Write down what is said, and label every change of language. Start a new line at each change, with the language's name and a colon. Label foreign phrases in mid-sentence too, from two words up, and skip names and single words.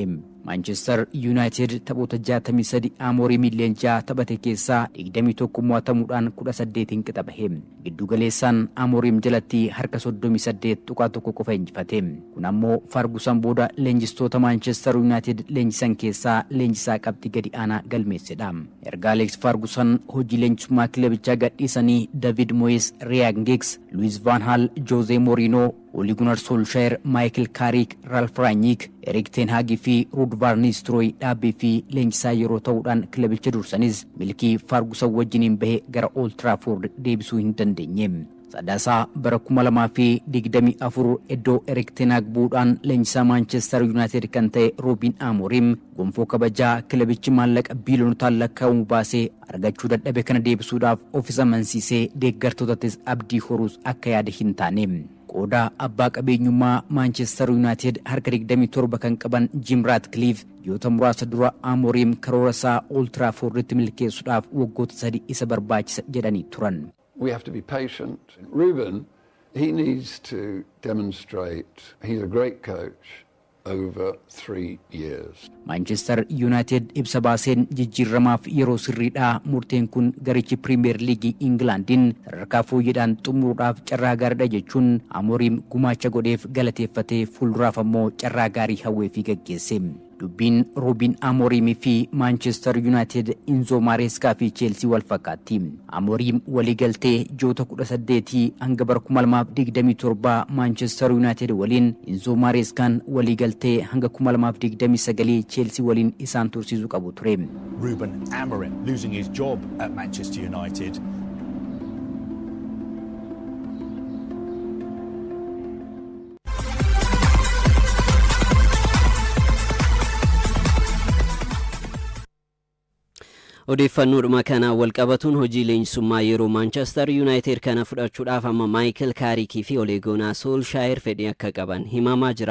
Oromo: Manchester United taphoota 63 Amorim leenjaa taphate keessaa 21 mo'atamuudhaan 18 qixabahe. Giddugaleessaan Amorim jalatti harka 38 tuqaa tokko qofa injifate. Kun ammoo Ferguson booda leenjistoota Manchester United leenjisan keessaa leenjisaa qabxii gadi aanaa galmeessedha. Erga Alex Ferguson hojii leenjisummaa kilabichaa gadhiisanii David Moyes, Ryan Giggs, Louis van Gaal, Jose Mourinho, Ole Gunnar Solskjaer, Michael Carrick, Ralf Rangnick, Erik ten Hag fi Ruud van Nistelrooy dhaabbii fi leenjisaa yeroo ta'uudhaan kilabicha dursanis milkii Ferguson wajjiniin bahe gara Old Trafford deebisuu hin dandeenye. Sadaasaa bara 2024 iddoo Erik ten Hag buudhaan leenjisaa Manchester United kan ta'e Ruben Amorim gonfoo kabajaa kilabichi maallaqa biiliyoonotaan lakkaa'amu baasee argachuu dadhabe kana deebisuudhaaf ofiisa amansiisee deeggartootattis abdii horuus akka yaade hin taane. Qooda abbaa qabeenyummaa Manchester United harka 27 kan qaban Jim Ratcliffe yoota muraasa dura Amorim karoora isaa Old Traffordtti milkeessuudhaaf waggoota 3 isa barbaachisa jedhanii turan.
English: We have to be patient. Ruben, he needs to demonstrate he's a great coach over 3 years.
Oromo: Manchester United ibsa baaseen jijjiiramaaf yeroo sirriidhaa murteen kun garichi Premier League Englandin sadarkaa fooyyedhaan xumuruudhaaf carraa gaariidha jechuun Amorim gumaacha godheef galateeffatee fuulduraaf ammoo carraa gaarii hawwee fi gaggeesse. Dubbiin Ruben Amorim fi Manchester United Enzo Maresca fi Chelsea wal fakkaatti. Amorim waliigaltee joota 18 hanga bara 2027 Manchester United waliin, Enzo Marescaan waliigaltee hanga 2029 Chelsea waliin isaan tursiisuu qabu ture.
English: Ruben Amorim losing his job at Manchester United.
Oromo: odeeffannoodhuma kana wal qabatuun hojii leenjisummaa yeroo Manchester United kana fudhachuudhaaf amma Michael Carrick fi Ole Gunnar Solskjaer fedhii akka qaban himamaa jira.